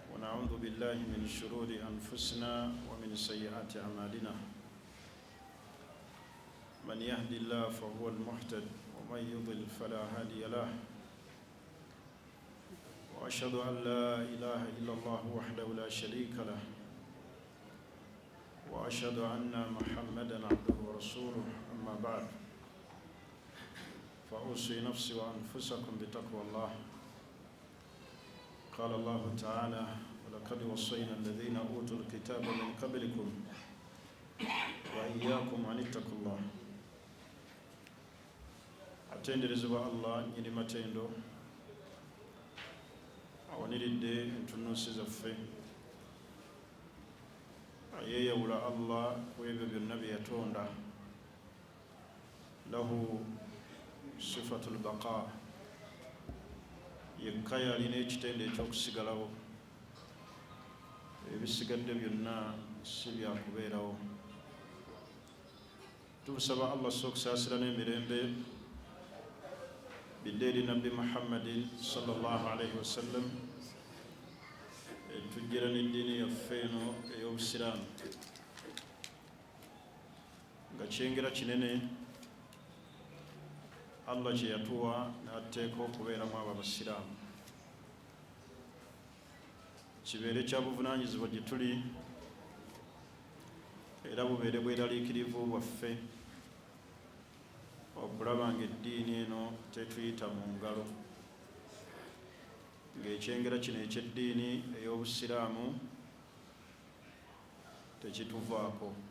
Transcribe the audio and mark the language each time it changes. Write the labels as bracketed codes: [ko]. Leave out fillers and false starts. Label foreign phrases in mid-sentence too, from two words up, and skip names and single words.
[ar] ونعوذ بالله من شرور أنفسنا ومن سيئات أعمالنا من يهدي الله فهو المهتد ومن يضل فلا هادي له وأشهد أن لا إله إلا الله وحده لا شريك له وأشهد أن محمدًا عبده ورسوله أما بعد فأوصي نفسي وأنفسكم بتقوى الله. قال الله تعالى: ولقد وصينا الذين أوتوا الكتاب من قبلكم وإياكم أن اتقوا الله. [lg] atenderezebwa Allah nyini matendo awaniridde entunuusi zaffe ayeeyawula Allah ku ebyo byonna bye yatonda. [ar] له صفة البقاء, [lg] yekka yalina ekitende ekyokusigalawo, ebisigadde byonna si byakubeerawo. Tubusaba Allah okusaasira n'emirembe bidde eri Nabbi Muhammadin [ar] صلى الله عليه وسلم [lg] etujjira n'eddiini yaffe eno ey'obusiraamu nga kyengera kinene Allah kye yatuwa n'ateeka okubeeramu abo abasiraamu. Kibeere kya buvunaanyizibwa gye tuli era bubeere bweraliikirivu bwaffe okulaba ng'eddiini eno tetuyita mu ngalo, ng'ekyengera kino eky'eddiini ey'obusiraamu tekituvaako.